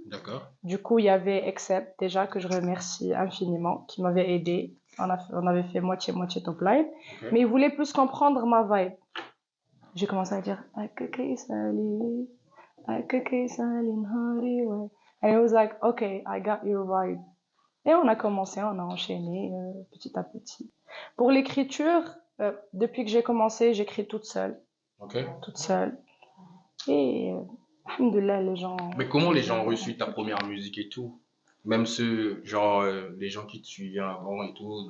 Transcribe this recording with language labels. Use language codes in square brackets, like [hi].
[fr] d'accord. du coup il y avait Accept déjà que je remercie infiniment, qui m'avait aidé. On avait fait moitié-moitié top line, Ok. mais il voulait plus comprendre ma vibe. J'ai commencé à dire Akake Sali, Akake Sali Nhari, ouais. [en] And he was like, okay, I got your vibe. [fr] Et on a commencé, on a enchaîné petit à petit. Pour l'écriture, depuis que j'ai commencé, j'écris toute seule, Ok. toute seule. Et alhamdoulilah, les gens. Mais comment les gens ont reçu ta première musique et tout? Même ceux, genre, les gens qui te suivaient avant et tout,